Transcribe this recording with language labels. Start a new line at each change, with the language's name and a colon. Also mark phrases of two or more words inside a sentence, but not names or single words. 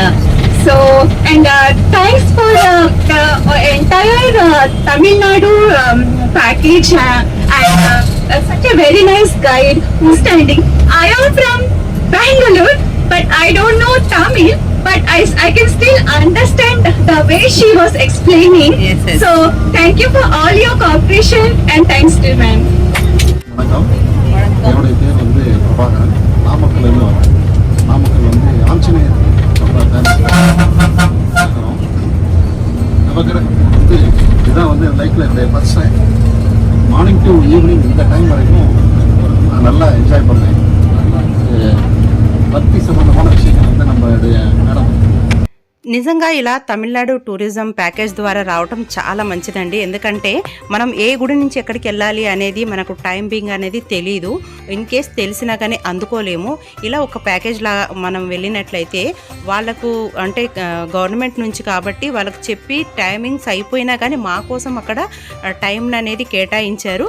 English: So, and thanks for the entire Tamil Nadu package and such a very nice guide who's standing. I am from Bangalore, but I don't know Tamil, but I can still understand the way she was explaining. Yes. So, thank you for all your cooperation and thanks to ma'am.
Tamil: வணக்கம், என்னுடைய பேர் வந்து பிரபாகரன். நாமக்கல்லேருந்து வரேன். நாமக்கல் வந்து ஆஞ்சநேயர் ரொம்ப ஃபேமஸ் நவகிரகம் வந்து இதுதான் வந்து லைஃப்பில் இந்த
English: first time morning to evening
Tamil: இந்த டைம் வரைக்கும் நான் நல்லா என்ஜாய் பண்ணேன். பக்தி சம்பந்தமான விஷயங்கள் வந்து நம்மளுடைய மேடம்
Telugu: నిజంగా ఇలా తమిళనాడు
English: tourism package
Telugu: ద్వారా రావటం చాలా మంచిదండి. ఎందుకంటే మనం ఏ గుడి నుంచి ఎక్కడికి వెళ్ళాలి అనేది మనకు టైమింగ్ అనేది తెలీదు.
English: in case
Telugu: తెలిసినా కానీ అందుకోలేము. ఇలా ఒక ప్యాకేజ్ లాగా మనం వెళ్ళినట్లయితే వాళ్ళకు అంటే గవర్నమెంట్ నుంచి కాబట్టి వాళ్ళకు చెప్పి టైమింగ్స్ అయిపోయినా కానీ మా కోసం అక్కడ టైం అనేది కేటాయించారు.